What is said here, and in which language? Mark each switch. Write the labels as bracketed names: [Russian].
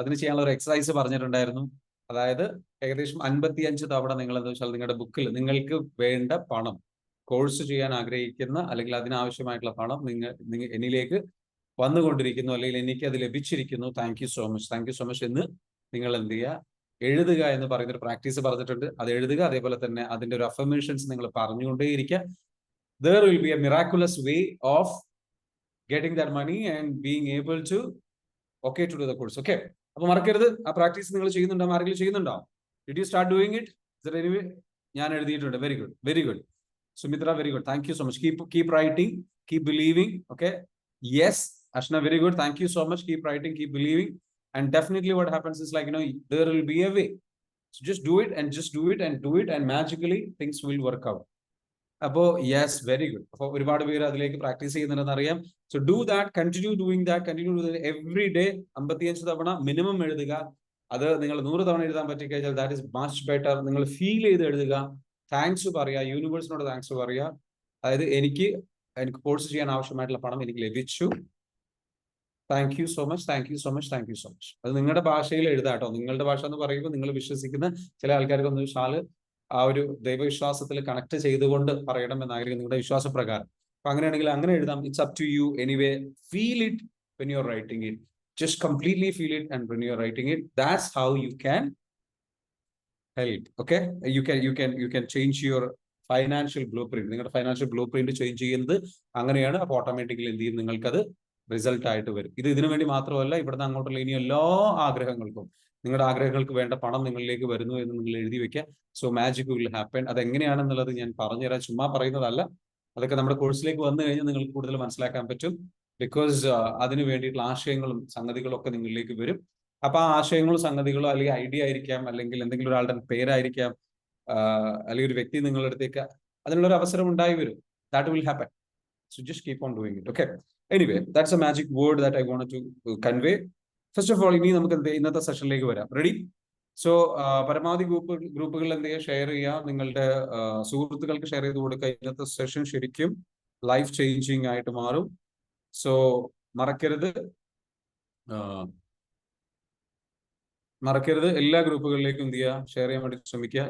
[Malayalam] അതിന് ചെയ്യാനുള്ള ഒരു എക്സസൈസ് പറഞ്ഞിട്ടുണ്ടായിരുന്നു. അതായത് ഏകദേശം 55 തവണ നിങ്ങൾ എന്താ വെച്ചാൽ നിങ്ങളുടെ ബുക്കിൽ നിങ്ങൾക്ക് വേണ്ട പണം, കോഴ്സ് ചെയ്യാൻ ആഗ്രഹിക്കുന്ന അല്ലെങ്കിൽ അതിനാവശ്യമായിട്ടുള്ള പണം നിങ്ങൾ എന്നിലേക്ക് വന്നുകൊണ്ടിരിക്കുന്നു, അല്ലെങ്കിൽ എനിക്ക് അത് ലഭിച്ചിരിക്കുന്നു, [English] thank you so much [Malayalam] എന്ന് നിങ്ങൾ എന്ത് ചെയ്യുക, എഴുതുക എന്ന് പറയുന്ന ഒരു പ്രാക്ടീസ് പറഞ്ഞിട്ടുണ്ട്. അത് എഴുതുക. അതേപോലെ തന്നെ അതിന്റെ ഒരു അഫർമേഷൻസ് നിങ്ങൾ പറഞ്ഞുകൊണ്ടേയിരിക്കുക. [English] There will be a miraculous way of getting that money and being able to to do the course. [Malayalam] Okay, അപ്പൊ മറക്കരുത്, ആ പ്രാക്ടീസ് നിങ്ങൾ ചെയ്യുന്നുണ്ടോ? ആരെങ്കിലും ചെയ്യുന്നുണ്ടോ? [English] Did you start doing it? Is there any way? [Malayalam] ഞാൻ എഴുതിയിട്ടുണ്ട്. [English] Very good Sumitra, very good. Thank you so much. Keep writing, keep believing. Okay, yes Ashna, very good. Thank you so much. Keep writing, keep believing. And definitely what happens is, like, there will be a way. So just do it and magically things will work out. Appo yes, very good. [Malayalam] Appo ഒരുപാട് പേര് അതിലേക്ക് practice ചെയ്യുന്നുണ്ടെന്ന് അറിയാം. [English] So do that, continue doing that every day. [Malayalam] 55 തവണ minimum എഴുതുക. അത് നിങ്ങൾ 100 തവണ എഴുതാൻ പറ്റിക്കഴിഞ്ഞാൽ [English] that is much better. [Malayalam] നിങ്ങൾ ഫീൽ ചെയ്ത് എഴുതുക. താങ്ക്സ് പറയുക, യൂണിവേഴ്സിനോട് താങ്ക്സ് പറയുക. അതായത് എനിക്ക് കോഴ്സ് ചെയ്യാൻ ആവശ്യമായിട്ടുള്ള പണം എനിക്ക് ലഭിച്ചു, [English] Thank you so much. [Malayalam] അത് നിങ്ങളുടെ ഭാഷയിൽ എഴുതാട്ടോ. നിങ്ങളുടെ ഭാഷ എന്ന് പറയുമ്പോൾ നിങ്ങൾ വിശ്വസിക്കുന്ന ചില ആൾക്കാർക്ക് ഒന്ന് വെച്ചാൽ ആ ഒരു ദൈവവിശ്വാസത്തിൽ കണക്ട് ചെയ്തുകൊണ്ട് പറയണം എന്നായിരിക്കും നിങ്ങളുടെ വിശ്വാസപ്രകാരം. അപ്പൊ അങ്ങനെയാണെങ്കിൽ അങ്ങനെ എഴുതാം. [English] It's up to you. Anyway, feel it when you are writing it. Just completely feel it, and when you are writing it, that's how you can help. [Malayalam] Okay, [English] you can change your financial blueprint. [Malayalam] നിങ്ങളുടെ financial blue print change ചെയ്യുന്നത് അങ്ങനെയാണ്. അപ്പൊ automatically എന്ത് ചെയ്യും, നിങ്ങൾക്കത് result ആയിട്ട് വരും. ഇതിനു വേണ്ടി മാത്രമല്ല, ഇവിടുന്ന് അങ്ങോട്ടുള്ള ഇനി എല്ലാ ആഗ്രഹങ്ങൾക്കും, നിങ്ങളുടെ ആഗ്രഹങ്ങൾക്ക് വേണ്ട പണം നിങ്ങളിലേക്ക് വരുന്നു എന്ന് നിങ്ങൾ എഴുതി വെക്കുക. [English] So magic will happen. [Malayalam] അതെങ്ങനെയാണെന്നുള്ളത് ഞാൻ പറഞ്ഞുതരാം, ചുമ്മാ പറയുന്നതല്ല. അതൊക്കെ നമ്മുടെ കോഴ്സിലേക്ക് വന്നു കഴിഞ്ഞാൽ നിങ്ങൾക്ക് കൂടുതൽ മനസ്സിലാക്കാൻ പറ്റും. ബിക്കോസ് അതിന് വേണ്ടിയിട്ടുള്ള ആശയങ്ങളും സംഗതികളും ഒക്കെ നിങ്ങളിലേക്ക് വരും. അപ്പൊ ആ ആശയങ്ങളും സംഗതികളോ അല്ലെങ്കിൽ ഐഡിയ ആയിരിക്കാം, അല്ലെങ്കിൽ എന്തെങ്കിലും ഒരാളുടെ പേരായിരിക്കാം, അല്ലെങ്കിൽ ഒരു വ്യക്തി നിങ്ങളുടെ അടുത്തേക്ക് അതിനുള്ള ഒരു അവസരം ഉണ്ടായി വരും. [English] That will happen. So just keep on doing it. Okay. Anyway, that's a magic word that I wanted to convey. First of all, [Malayalam] ഇനി നമുക്ക് ഇന്നത്തെ സെഷനിലേക്ക് വരാം. റെഡി? സോ പരമാവധി ഗ്രൂപ്പുകളിൽ എന്ത് ചെയ്യുക, ഷെയർ ചെയ്യുക, നിങ്ങളുടെ സുഹൃത്തുക്കൾക്ക് ഷെയർ ചെയ്ത് കൊടുക്കുക. ഇന്നത്തെ സെഷൻ ശരിക്കും ലൈഫ് ചേഞ്ചിങ് ആയിട്ട് മാറും. സോ മറക്കരുത് എല്ലാ ഗ്രൂപ്പുകളിലേക്കും എന്ത് ചെയ്യുക, ഷെയർ ചെയ്യാൻ വേണ്ടി ശ്രമിക്കുക.